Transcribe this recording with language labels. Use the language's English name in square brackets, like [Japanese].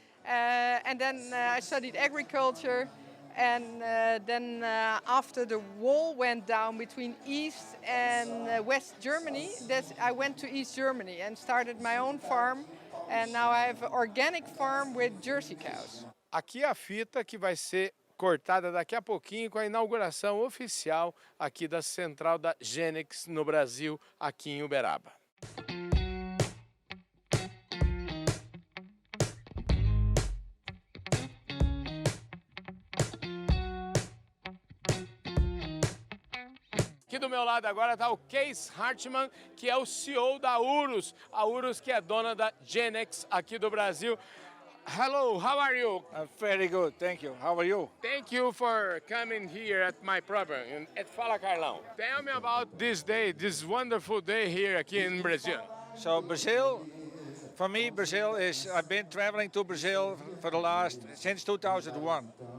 [English] And then I studied agriculture. And then after the wall went down between East and West Germany, I went to East Germany and started my own farm. And now I have an organic farm with Jersey cows. [Portuguese] Aqui a fita que vai ser cortada daqui a pouquinho com a inauguração oficial aqui da central da Genex no Brasil, aqui em Uberaba. Aqui do meu lado agora está o Kees Hartmann, que é o CEO da Urus. A Urus que é dona da Genex aqui do Brasil. [English] Hello, how are you? I'm very good, thank you. How are you? Thank you for coming here at my program at Fala Carlão. Tell me about this day, this wonderful day here aqui in Brazil. So Brazil, for me, Brazil is, I've been traveling to Brazil since 2001.